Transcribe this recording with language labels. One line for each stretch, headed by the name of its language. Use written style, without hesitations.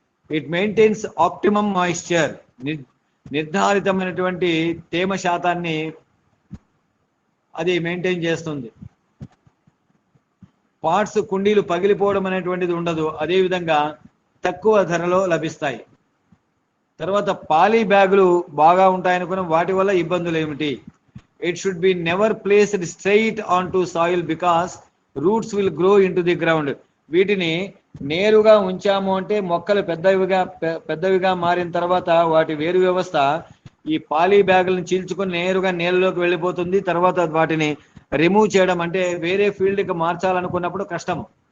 English: It maintains optimum moisture.
Telugu: నిర్ధారితమైనటువంటి తేమ శాతాన్ని అది మెయింటైన్ చేస్తుంది. పార్ట్స్ కుండీలు పగిలిపోవడం అనేటువంటిది ఉండదు. అదేవిధంగా తక్కువ ధరలో లభిస్తాయి. తర్వాత పాలీ బ్యాగులు బాగా ఉంటాయనుకున్న వాటి వల్ల ఇబ్బందులు ఏమిటి?
English: It should be never placed straight onto soil because roots will grow into the ground.
Telugu: వీటిని నేరుగా ఉంచాము అంటే మొక్కలు పెద్దవిగా మారిన తర్వాత వాటి వేరు వ్యవస్థ ఈ పాలీ బ్యాగులను చీల్చుకొని నేరుగా నేలలోకి వెళ్ళిపోతుంది. తర్వాత వాటిని రిమూవ్ చేయడం అంటే వేరే ఫీల్డ్కి మార్చాలనుకున్నప్పుడు కష్టము.